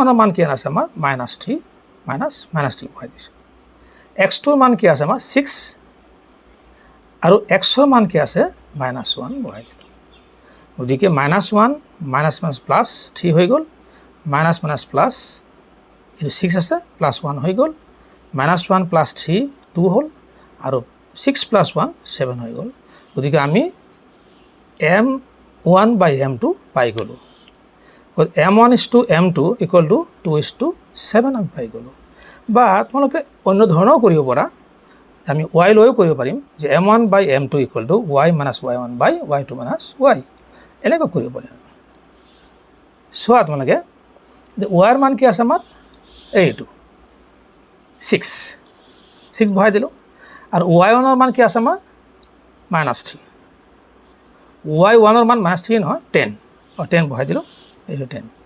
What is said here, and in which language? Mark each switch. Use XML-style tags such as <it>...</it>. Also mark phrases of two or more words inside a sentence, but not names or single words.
<as>ৰ মান কি আছে আমাৰ -3 -3 বহাই দিছোঁ x2 ৰ মান কি আছে আমাৰ 6 আৰু x ৰ মান কি আছে -1 বহাই দিলোঁ গতিকে -1 - +3 হৈ গ'ল প্লাছ এইটো 6 আছে +1 হৈ গ'ল -1 + 3 2 হ'ল আৰু 6 + 1 7 হৈ গ'ল গতিকে আমি</as> <en>m1 by m2</en> <as>পাই গ'লোঁ</as> <en>m1 is to m2 equal to 2 is to 7</en> <as>আমি পাই গ'লোঁ বা তোমালোকে অন্য ধৰণেও কৰিব পাৰা আমি y লৈও কৰিব পাৰিম যে</as> <en>m1 by m2 equal to y minus y1 by y2 minus y</en> <as>এনেকৈ কৰিব পাৰিম চোৱা তোমালোকে যে y ৰ মান কি আছে আমাৰ এইটো 6 বহাই দিলোঁ আৰু y1 ৰ মান কি আছে আমাৰ -3 y1 ৰ মান -3 নহয় 10 আৰু 10 বহাই দিলোঁ এইটো 10</as>